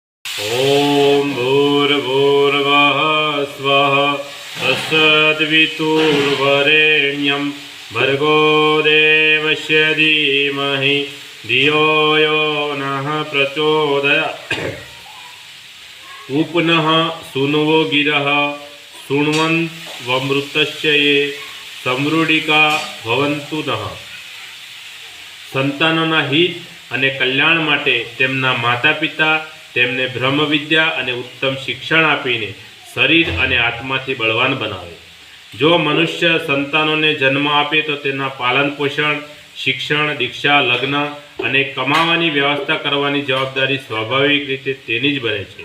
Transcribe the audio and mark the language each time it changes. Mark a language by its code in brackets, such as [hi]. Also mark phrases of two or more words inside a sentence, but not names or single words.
[sa] ॐ भूर्भुवः स्वः तत्सवितुर्वरेण्यं भर्गो देवस्य धीमहि धियो यो नः प्रचोदयात्। उपनः सुनवो गिरः शृण्वन्वमृतस्य ये સમૃડિકા ભવંતુ નઃ। [gu] સંતાનોના હિત અને કલ્યાણ માટે તેમના માતા પિતા તેમને બ્રહ્મ વિદ્યા અને ઉત્તમ શિક્ષણ આપીને શરીર અને આત્માથી બળવાન બનાવે। જો મનુષ્ય સંતાનોને જન્મ આપે તો તેના પાલન પોષણ, શિક્ષણ, દીક્ષા, લગ્ન અને કમાવાની વ્યવસ્થા કરવાની જવાબદારી સ્વાભાવિક રીતે તેની જ બને છે।